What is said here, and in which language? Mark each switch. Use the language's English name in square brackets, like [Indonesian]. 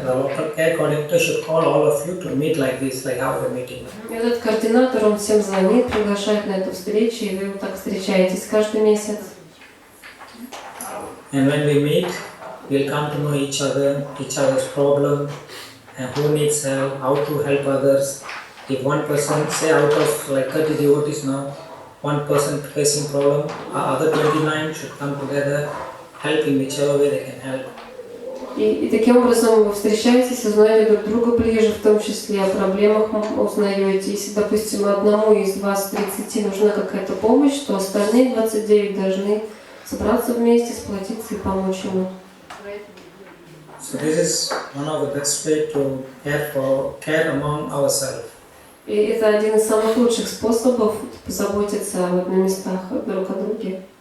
[English] The local care coordinator should call all of you to meet like this, like how we are meeting. [Russian] И этот координатор, он всем звонит, приглашает на эту встречу, и вы вот так встречаетесь каждый месяц. [English] And when we meet, we'll come to know each other's problem, and who needs help, how to help others. If one person, say out of like 30 devotees now, one person facing problem, other 29 should come together, help in whichever way they can help. [Russian] И таким образом вы встречаетесь, узнаете друг друга ближе, в том числе о проблемах узнаете. Если, допустим, одному из вас 30 нужна какая-то помощь, то остальные 29 должны собраться вместе, сплотиться и помочь ему. [English] So this is one of the best way to care among ourselves. [Russian] И это один из самых лучших способов позаботиться вот на местах друг о друге.